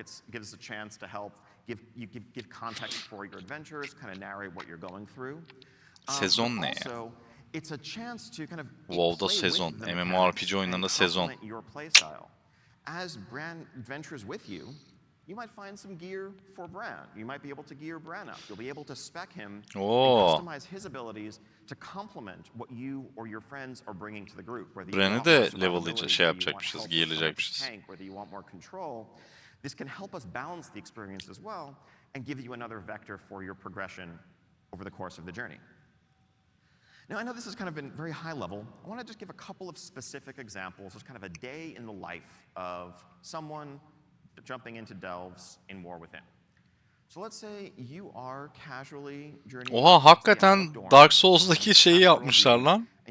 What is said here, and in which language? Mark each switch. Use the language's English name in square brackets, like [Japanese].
[English] It gives us a chance to help give context for your adventures, kind of narrate what you're going through. [Turkish] Sezon ne ya? [English] Also, it's a chance to kind of [Turkish] WoW'da sezon, MMORPG oyunlarında sezon. [English] Your play style. As Bran adventures with you, you might find some gear for Bran. You might be able to gear Bran up. You'll be able to spec him and customize his abilities to complement what you or your friends are bringing to the group. [Turkish] Bran'i de level'layacağız, yapacakmışız, giyecekmişiz. [English] Whether you want more control, this can help us balance the experience as well and give you another vector for your progression over the course of the journey. Now, I know this has kind of been very high level. I want to just give a couple of specific examples as kind of a day in the life of someone jumping into delves in War Within. So let's say you are casually journeying. [Turkish] Oha, hakikaten Dark Souls'daki şeyi yapmışlar lan.